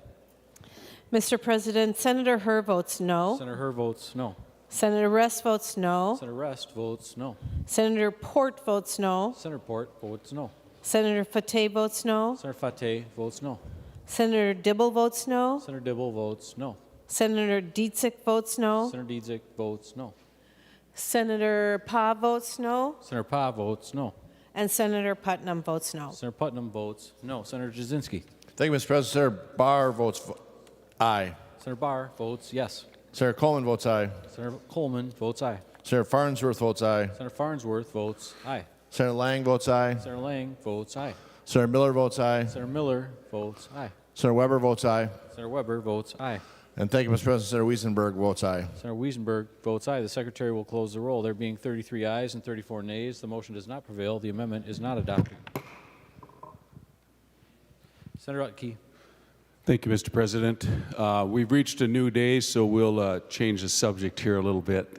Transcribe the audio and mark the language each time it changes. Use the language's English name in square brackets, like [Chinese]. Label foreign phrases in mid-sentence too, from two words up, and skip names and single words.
[English] Mr. President, Senator Herr votes no. Senator Herr votes no. Senator Rest votes no. Senator Rest votes no. Senator Port votes no. Senator Port votes no. Senator Fateh votes no. Senator Fateh votes no. Senator Dibble votes no. Senator Dibble votes no. Senator Dietzick votes no. Senator Dietzick votes no. Senator Pa votes no. Senator Pa votes no. And Senator Putnam votes no. Senator Putnam votes no. Senator Jasinski. Thank you, Mr. President. Senator Barr votes aye. Senator Barr votes yes. Senator Coleman votes aye. Senator Coleman votes aye. Senator Farnsworth votes aye. Senator Farnsworth votes aye. Senator Lang votes aye. Senator Lang votes aye. Senator Miller votes aye. Senator Miller votes aye. Senator Weber votes aye. Senator Weber votes aye. And thank you, Mr. President. Senator Wiesenberg votes aye. Senator Wiesenberg votes aye. The Secretary will close the roll. There being 33 ayes and 34 nays, the motion does not prevail. The amendment is not adopted. Senator Utke. Thank you, Mr. President. We've reached a new day, so we'll change the subject here a little bit.